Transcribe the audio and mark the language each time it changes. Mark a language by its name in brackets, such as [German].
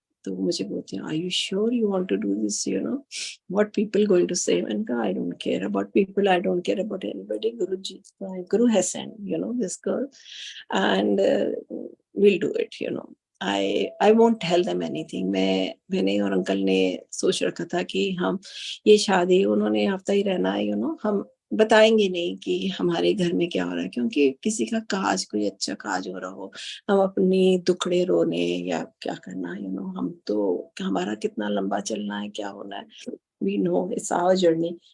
[Hindi] तो मुझे बोलती हैं, [English] Are you sure you want to do this, what people going to say? And I don't care about people, I don't care about anybody. Guruji, my guru has sent this girl, and we'll do it. I won't tell them anything. [Hindi] मैंने और uncle ने सोच रखा था कि हम ये शादी, उन्होंने हफ्ता ही रहना है, हम बताएंगे नहीं कि हमारे घर में क्या हो रहा है, क्योंकि किसी का काज, कोई अच्छा काज हो रहा हो, हम अपनी दुखड़े रोने या क्या करना, हम तो हमारा कितना लंबा चलना है, क्या होना है, [English] We know it's our journey.